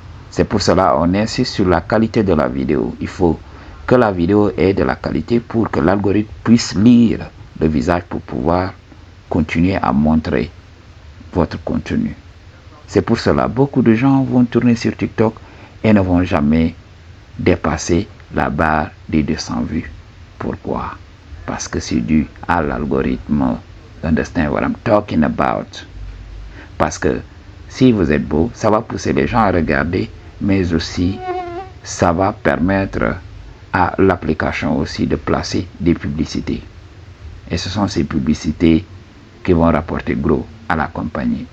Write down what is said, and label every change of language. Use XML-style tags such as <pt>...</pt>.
<fr>C'est pour cela qu'on insiste sur la qualité de la vidéo. Il faut que la vidéo ait de la qualité pour que l'algorithme puisse lire le visage pour pouvoir continuer à montrer votre contenu. C'est pour cela que beaucoup de gens vont tourner sur TikTok et ne vont jamais dépasser la barre des 200 vues. Pourquoi? Parce que c'est dû à l'algorithme.</fr> <en>Understand what I'm talking about?</en> <fr>Parce que si vous êtes beau, ça va pousser les gens à regarder, mais aussi ça va permettre à l'application aussi de placer des publicités. Et ce sont ces publicités qui vont rapporter gros à la compagnie.</fr>